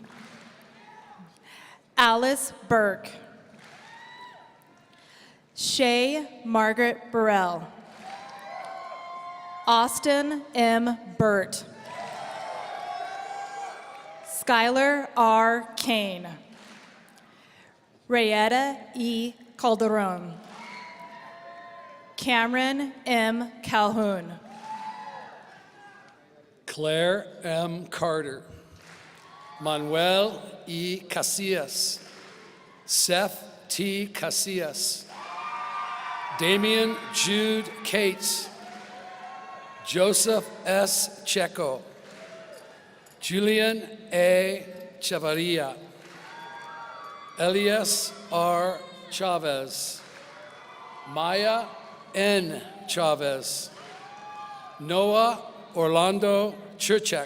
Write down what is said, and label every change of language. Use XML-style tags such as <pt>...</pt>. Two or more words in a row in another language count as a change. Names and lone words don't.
<en>Alice Burke. Shay Margaret Burrell. Austin M. Burt. Skylar R. Kane. Rayetta E. Calderon. Cameron M. Calhoun. Claire M. Carter. Manuel E. Casillas. Seth T. Casillas. Damian Jude Cates. Joseph S. Checo. Julian A. Chavarria. Elias R. Chavez. Maya N. Chavez. Noah Orlando Churchek.</en>